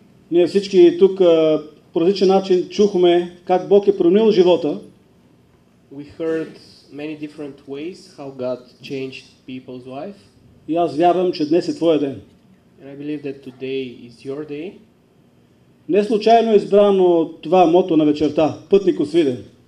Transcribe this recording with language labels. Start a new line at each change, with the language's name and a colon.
Bulgarian: Ние всички тук по различен начин чухме как Бог е променил живота.
English: We heard many different ways how God changed people's life.
Bulgarian: И аз вярвам, че днес е твоя ден.
English: And I believe that today is your day.
Bulgarian: Не случайно е избрано това мото на вечерта – Пътник освиден.